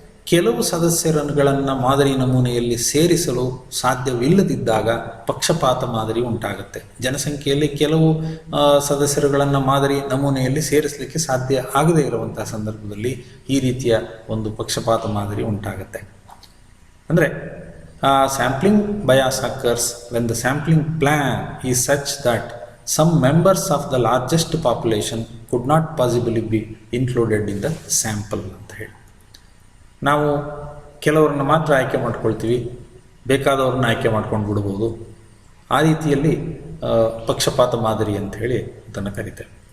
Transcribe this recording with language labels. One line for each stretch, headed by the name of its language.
Kannada: ಕೆಲವು ಸದಸ್ಯರುಗಳನ್ನು ಮಾದರಿ ನಮೂನೆಯಲ್ಲಿ ಸೇರಿಸಲು ಸಾಧ್ಯವಿಲ್ಲದಿದ್ದಾಗ ಪಕ್ಷಪಾತ ಮಾದರಿ ಉಂಟಾಗುತ್ತೆ. ಜನಸಂಖ್ಯೆಯಲ್ಲಿ ಕೆಲವು ಸದಸ್ಯರುಗಳನ್ನು ಮಾದರಿ ನಮೂನೆಯಲ್ಲಿ ಸೇರಿಸಲಿಕ್ಕೆ ಸಾಧ್ಯ ಆಗದೇ ಇರುವಂತಹ ಸಂದರ್ಭದಲ್ಲಿ ಈ ರೀತಿಯ ಒಂದು ಪಕ್ಷಪಾತ ಮಾದರಿ ಉಂಟಾಗುತ್ತೆ.
English: ಅಂದರೆ sampling bias occurs when the sampling plan is such that some members of the largest population could not possibly be included in the sample
Kannada: ಅಂತ ಹೇಳಿ. ನಾವು ಕೆಲವ್ರನ್ನ ಮಾತ್ರ ಆಯ್ಕೆ ಮಾಡ್ಕೊಳ್ತೀವಿ, ಬೇಕಾದವ್ರನ್ನ ಆಯ್ಕೆ ಮಾಡ್ಕೊಂಡು ಬಿಡ್ಬೋದು. ಆ ರೀತಿಯಲ್ಲಿ ಪಕ್ಷಪಾತ ಮಾದರಿ ಅಂತ ಹೇಳಿ ಅದನ್ನು ಕರೀತೇವೆ.